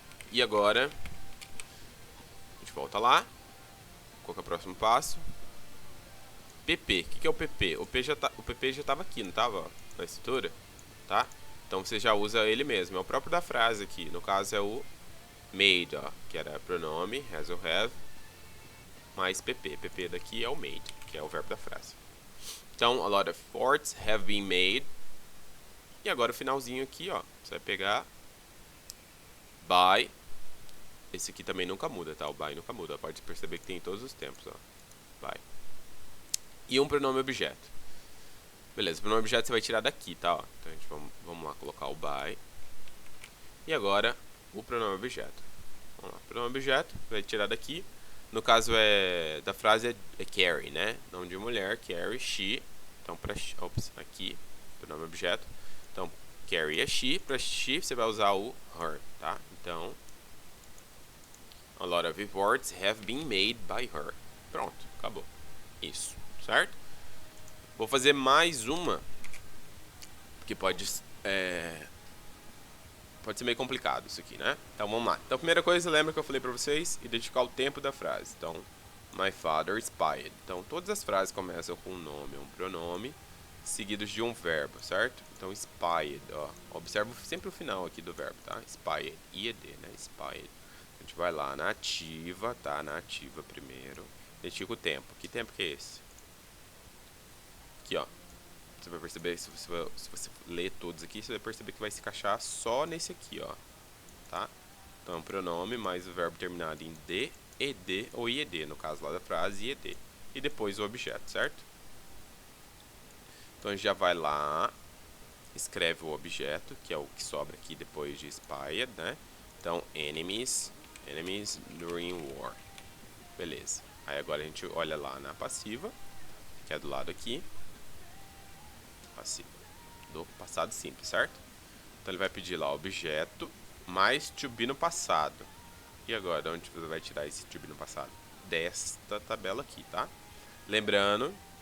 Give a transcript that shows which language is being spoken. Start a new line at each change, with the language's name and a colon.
Portuguese: E agora, a gente volta lá. Qual que é o próximo passo? PP. O que é o PP? O PP já estava aqui, não estava na estrutura? Tá? Então você já usa ele mesmo. É o próprio da frase aqui. No caso é o made, ó, que era pronome, has ou have, mais PP. PP daqui é o made, que é o verbo da frase.
English: Então, a lot of efforts have been made.
Portuguese: E agora o finalzinho aqui, ó. Você vai pegar by. Esse aqui também nunca muda, tá? O by nunca muda. Pode perceber que tem em todos os tempos, ó. By. E um pronome objeto. Beleza, o pronome objeto você vai tirar daqui, tá? Ó. Então, a gente vamos lá colocar o by. E agora, o pronome objeto. Vamos lá, pronome objeto, vai tirar daqui. No caso da frase é Carrie, né? Nome de mulher, Carrie, she. Então, aqui, pronome objeto. Então, Carrie é she. Para she, você vai usar o her, tá?
English: Então, a lot of efforts have been made by her.
Portuguese: Pronto, acabou. Isso, certo? Vou fazer mais uma, que pode ser meio complicado isso aqui, né? Então, vamos lá. Então, a primeira coisa, lembra que eu falei pra vocês? Identificar o tempo da frase. Então,
English: my father spied.
Portuguese: Então, todas as frases começam com um nome, um pronome, seguidos de um verbo, certo? Então, spied, ó. Observa sempre o final aqui do verbo, tá? Spied, IED, né? Spied. A gente vai lá na ativa, tá? Na ativa primeiro. Identifica o tempo. Que tempo que é esse? Aqui, ó. Você vai perceber, se você ler todos aqui, você vai perceber que vai se encaixar só nesse aqui, ó. Tá? Então, é um pronome mais o verbo terminado em D, ED ou IED, no caso lá da frase, IED. E depois o objeto, certo? Então, a gente já vai lá, escreve o objeto, que é o que sobra aqui depois de spied, né?
English: Então, enemies during war.
Portuguese: Beleza. Aí agora a gente olha lá na passiva, que é do lado aqui. Passiva. Do passado simples, certo? Então ele vai pedir lá objeto mais to be no passado. E agora, de onde você vai tirar esse to be no passado? Desta tabela aqui, tá? Lembrando